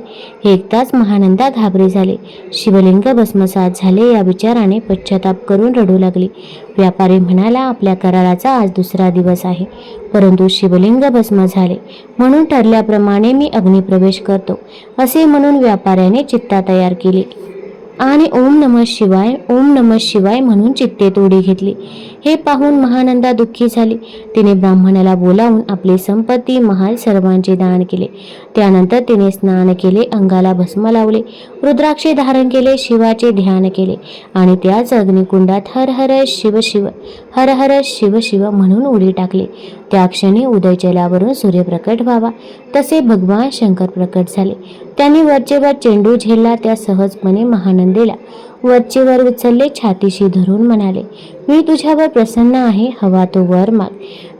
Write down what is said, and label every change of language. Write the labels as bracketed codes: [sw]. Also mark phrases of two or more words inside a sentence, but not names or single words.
[mr] हे ऐकताच महानंदा घाबरे झाले. शिवलिंग भस्मसात झाले या विचाराने पश्चाताप करून रडू लागली. व्यापारी म्हणाला, आपल्या कराराचा आज 2रा दिवस आहे, परंतु शिवलिंग भस्म झाले, म्हणून ठरल्याप्रमाणे मी अग्निप्रवेश करतो. असे म्हणून व्यापाऱ्याने चित्ता तयार केली आणि [sa] ओम नमः शिवाय, ओम नमः शिवाय [mr] म्हणून चित्तेत उडी घेतली. हे पाहून महानंदा दुःखी झाली. तिने ब्राह्मणाला बोलावून आपली संपत्ती, महाल सर्वांचे दान केले. त्यानंतर तिने स्नान केले, अंगाला भस्म लावले, रुद्राक्षे धारण केले, शिवाचे ध्यान केले आणि त्याच अग्निकुंडात हर हर शिव शिव, हर हर शिव शिव म्हणून उडी टाकली. त्या क्षणी उदयजलावरून सूर्य प्रकट व्हावा तसे भगवान शंकर प्रकट झाले. त्यांनी वरचेवर चेंडू झेलला. त्या सहजपणे महानंदेला वरचेवर उचलले, छातीशी धरून म्हणाले, मी तुझ्यावर प्रसन्न आहे, हवा तो वर माग.